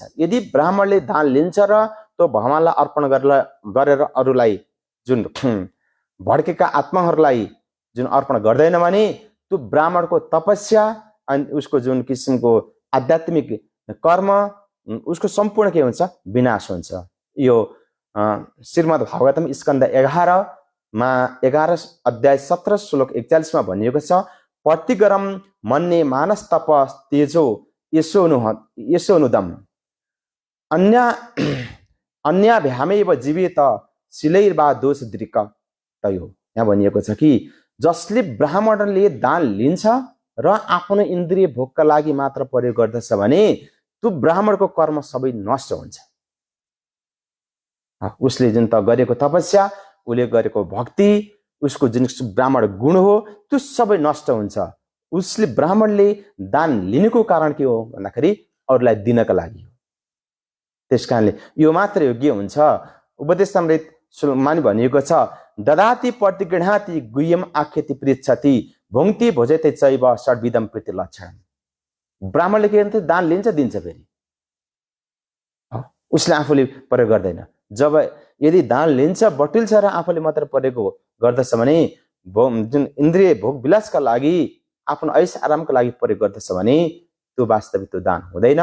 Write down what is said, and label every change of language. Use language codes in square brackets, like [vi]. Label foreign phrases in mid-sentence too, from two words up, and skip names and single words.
[ne] यदि ब्राह्मणले दान लिन्छ र त्यो भगवानलाई अर्पण गरेर अरूलाई जुन भड्केका आत्माहरूलाई जुन अर्पण गर्दैन भने त्यो ब्राह्मणको तपस्या अनि उसको जुन किसिमको आध्यात्मिक कर्म उसको सम्पूर्ण के हुन्छ, विनाश हुन्छ। यो श्रीमद् भागवतम स्कन्द 11मा 11 अध्याय 17 श्लोक 41 मा भनिएको छ, [sa] प्रतिगरम मन्ने मानस तप तेजो यशोनुदम अन्याभ्यामेव जीवित शिलैर्वा दोष दृक तयो। [ne] यहाँ भनिएको छ कि जसले ब्राह्मणले दान लिन्छ र आफ्नो इन्द्रिय भोगका लागि मात्र प्रयोग गर्दछ भने त्यो ब्राह्मणको कर्म सबै नष्ट हुन्छ। उसले जुन त गरेको तपस्या, उसले गरेको भक्ति, उसको जुन ब्राह्मण गुण हो त्यो सबै नष्ट हुन्छ। उसले ब्राह्मणले दान लिनुको कारण के हो भन्दाखेरि अरूलाई दिनका लागि हो। त्यस कारणले यो मात्र योग्य हुन्छ। उपदेशामृत मानि भनिएको छ, [sa] ददाति प्रतिगृह्णाति गुह्यम आख्यति पृच्छति भुङ्क्ति भोजते चैव षड्विधम प्रीति लक्षण। [ne] ब्राह्मणले के भन्छ, दान लिन्छ दिन्छ, फेरि उसले आफूले प्रयोग गर्दैन। जब यदि दान लिन्छ बटुल्छ र आफूले मात्र प्रयोग गर्दछ भने जुन इन्द्रिय भोग विलासका लागि आफ्नो ऐश आरामका लागि प्रयोग गर्दछ भने त्यो वास्तविक त्यो दान हुँदैन।